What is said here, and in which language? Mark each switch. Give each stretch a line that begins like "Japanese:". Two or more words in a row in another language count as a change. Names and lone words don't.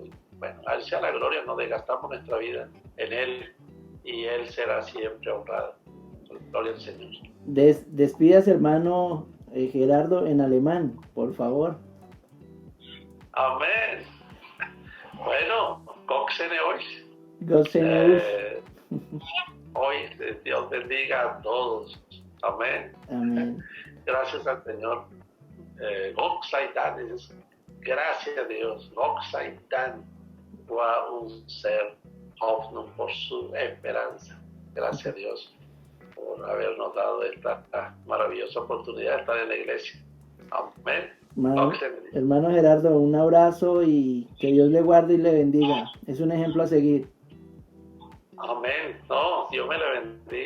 Spanish: Bueno, a Él sea la gloria, no desgastamos nuestra vida en Él y Él será siempre honrado. Gloria al Señor. Despídase, hermano Gerardo, en alemán, por favor. Amén. Bueno,
German: Gott segne euch. Gott segne euch.
Spanish: Hoy Dios bendiga a todos. Amén. Amén. Gracias al Señor.
German: Gott sei Dank.
Spanish: Gracias a Dios.
German: Gott sei Dank war unser Hoffnung
Spanish: por su esperanza. Gracias a Dios por habernos dado esta maravillosa oportunidad de estar en la iglesia. Amén. Hermano Gerardo, un abrazo y que Dios le guarde y le bendiga. Es un ejemplo a seguir. Amén. No, Dios me le bendiga.